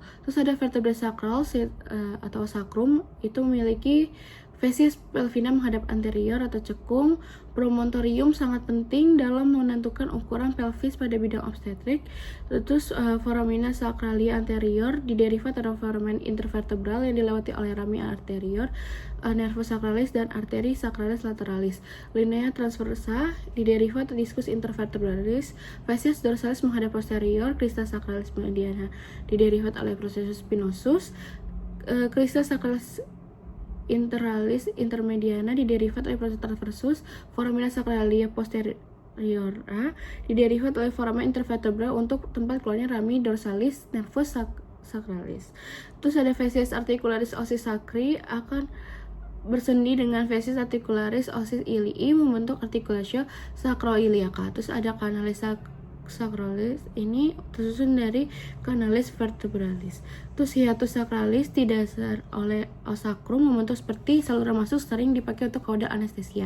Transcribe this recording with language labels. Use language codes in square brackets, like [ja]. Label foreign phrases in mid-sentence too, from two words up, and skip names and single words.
[id] Terus ada [la] vertebrae sacral [id] atau sacrum, itu memiliki [la] facies pelvina [id] menghadap anterior atau cekung. Promontorium sangat penting dalam menentukan ukuran pelvis pada bidang obstetrik. Terus [la] foramina sacralia anterior [id] diderivat dari [la] foramen intervertebral [id] yang dilewati oleh [la] rami anterior, nervus sacralis, [id] dan [la] arteri sacralis lateralis. Linea transversa [id] diderivat diskus intervertebralis. [la] Facies dorsalis [id] menghadap posterior, [la] crista sacralis mediana [id] diderivat oleh [la] processus spinosus. Crista sacralis interalis intermediana [id] diderivat oleh proses transversus. [la] Foramina sacralia posteriora [id] diderivat oleh [la] foramen intervertebral [id] untuk tempat keluarnya [la] rami dorsalis nervus sacralis. [id] Terus ada [la] facies articularis osis sacri [id] akan bersendi dengan [la] facies articularis osis ilii [id] membentuk [la] articulatio sacroiliaca. [id] Terus ada [la] canalis sacralis [id] ini tersusun dari [la] canalis vertebralis. [id] Terus [la] hiatus sacralis [id] didasar oleh [la] os sacrum [id] membentuk seperti saluran masuk, sering dipakai untuk kaudal anestesia.